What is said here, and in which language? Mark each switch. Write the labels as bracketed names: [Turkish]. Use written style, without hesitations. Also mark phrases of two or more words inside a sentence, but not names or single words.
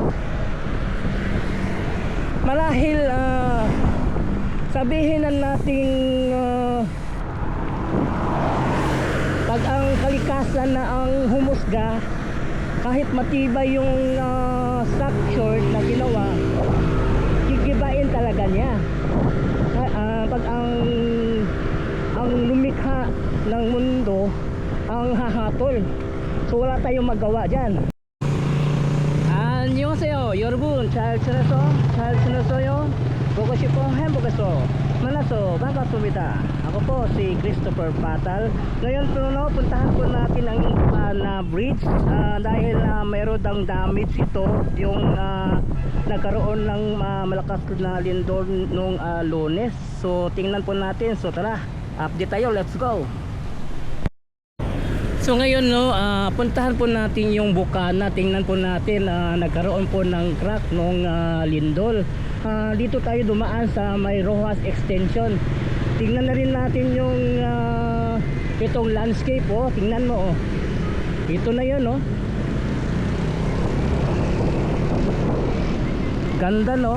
[Filipino] Marahil sabihin na nating pag ang kalikasan na ang humusga, kahit matibay yung structure na ginawa, gigibain talaga niya. Pag ang lumikha ng mundo ang hahatol, so wala tayong magawa dyan. [Korean] 안녕하세요 여러분, 잘 지냈어요? 보고 싶어 행복했어 만나서 반갑습니다. [Filipino] Ako po si Christopher Patal. Ngayon po puntahan po natin ang na bridge dahil mayroon daw damage ito, yung nagkaroon ng malakas na lindol nung Lunes. So tingnan po natin, so tara update tayo, [English] let's go. [Filipino] So ngayon puntahan po natin yung bukana. Tingnan po natin, nagkaroon po ng crack nung lindol. Dito tayo dumaan sa may Rojas Extension. Tingnan na rin natin yung itong landscape. Tingnan mo, ito na yun, ganda, no?